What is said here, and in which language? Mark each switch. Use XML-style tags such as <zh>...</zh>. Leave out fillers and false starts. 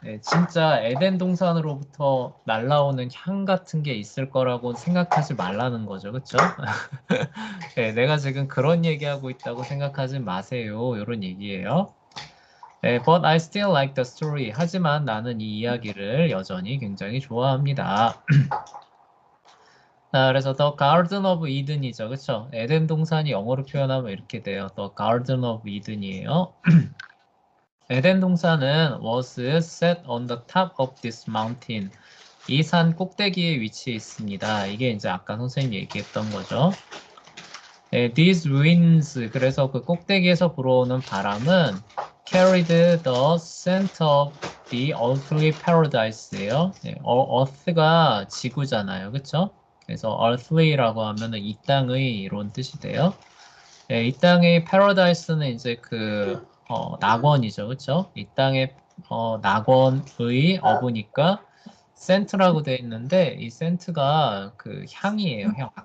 <ko>진짜 에덴 동산으로부터 날라오는 향 같은 게 있을 거라고 생각하지 말라는 거죠, 그쵸? 내가 지금 그런 얘기하고 있다고 생각하지 마세요. 이런 얘기예요.</ko> <en>But I still like the story.</en> <ko>하지만 나는 이 이야기를 여전히 굉장히 좋아합니다. 그래서 The Garden of Eden이죠, 그쵸? 에덴 동산이 영어로 표현하면 이렇게 돼요. The Garden of Eden이에요. 에덴 동산은</ko> <en>was set on the top of this mountain.</en> <ko>이 산 꼭대기에 위치해 있습니다. 이게 이제 아까 선생님이 얘기했던 거죠.</ko> <en>These winds,</en> <ko>그래서 그 꼭대기에서 불어오는 바람은</ko> <en>carried the scent of the earthly paradise예요.</en> <ko>earth가 지구잖아요, 그렇죠? 그래서 earthly라고 하면은 이 땅의 이런 뜻이 돼요. 이 땅의 paradise는 이제 그 낙원이죠, 그렇죠? 이 땅의 낙원의 어부니까 센트라고 돼 있는데 이 센트가 그 향이에요. 향.</ko>